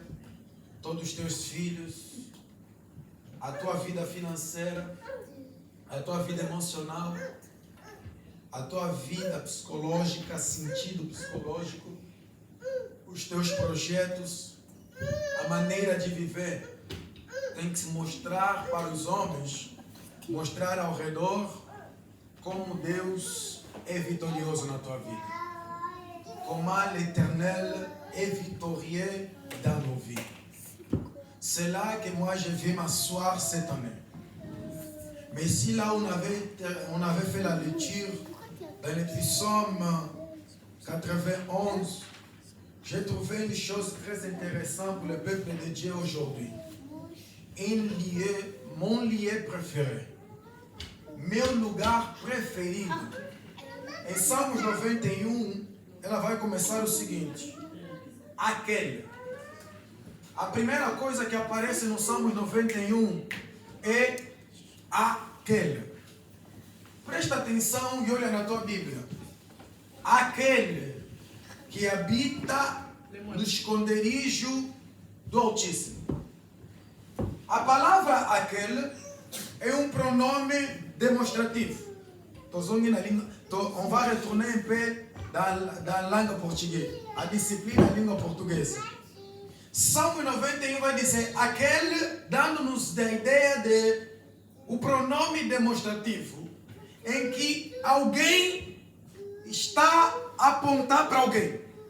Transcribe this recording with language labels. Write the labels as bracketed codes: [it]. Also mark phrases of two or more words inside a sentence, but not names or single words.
[pt] todos os teus filhos, a tua vida financeira, a tua vida emocional, a tua vida psicológica, sentido psicológico, os teus projetos, a maneira de viver tem que se mostrar para os homens, mostrar ao redor como Deus é vitorioso na tua vida. [fr] Comment l'Éternel est victorieux dans nos vies. C'est là que moi je vais m'asseoir cette année. Mais si là on avait fait la lecture dans le psaume 91, j'ai trouvé une chose très intéressante pour le peuple de Dieu aujourd'hui. Mon lieu préféré, [pt] meu lugar preferido. Em Salmos 91, ela vai começar o seguinte: aquele. A primeira coisa que aparece no Salmos 91 é aquele. Presta atenção e olha na tua Bíblia. Aquele que habita no esconderijo do Altíssimo. A palavra aquele é um pronome demonstrativo. [fr] On va retourner un peu dans la langue portuguesa, [pt] a disciplina da língua portuguesa. Salmo 91 vai dizer aquele, dando-nos a ideia de o pronome demonstrativo, em que alguém está a apontar para alguém.